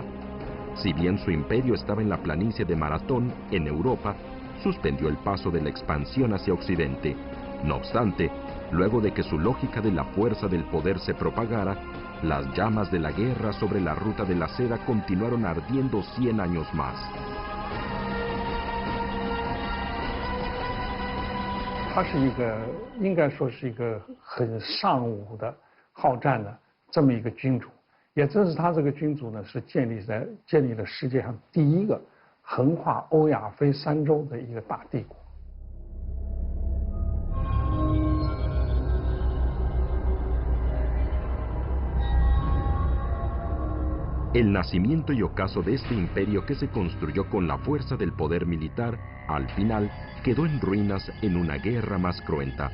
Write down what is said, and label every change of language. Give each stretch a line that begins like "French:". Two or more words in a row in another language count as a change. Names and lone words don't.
Spanish: Si bien su imperio estaba en la planicie de Maratón, en Europa, suspendió el paso de la expansión hacia Occidente. No obstante, luego de que su lógica de la fuerza del poder se propagara, las llamas de la guerra sobre la ruta de la seda continuaron ardiendo 100 años más.
Chinese: 它是一个应该说是一个很尚武的好战的这么一个君主，也正是他这个君主呢，是建立了世界上第一个横跨欧亚非三洲的一个大帝国。
Spanish: El nacimiento y ocaso de este imperio que se construyó con la fuerza del poder militar, al final, quedó en ruinas en una guerra más cruenta.